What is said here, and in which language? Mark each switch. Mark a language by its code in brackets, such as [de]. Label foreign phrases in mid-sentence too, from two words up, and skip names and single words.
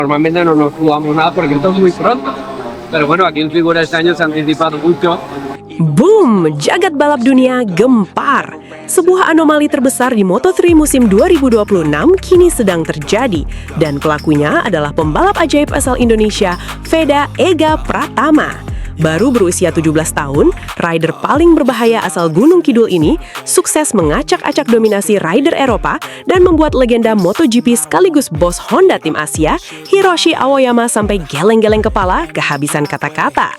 [es] Normalmente no nos jugamos nada porque esto es muy pronto. Pero bueno, aquí en figura este año se ha anticipado mucho. Boom! [id] Jagat balap dunia gempar. Sebuah anomali terbesar di Moto3 musim 2026 kini sedang terjadi. Dan pelakunya adalah pembalap ajaib asal Indonesia, Veda Ega Pratama. Baru berusia 17 tahun, rider paling berbahaya asal Gunung Kidul ini sukses mengacak-acak dominasi rider Eropa dan membuat legenda MotoGP sekaligus bos Honda tim Asia, Hiroshi Aoyama sampai geleng-geleng kepala kehabisan kata-kata.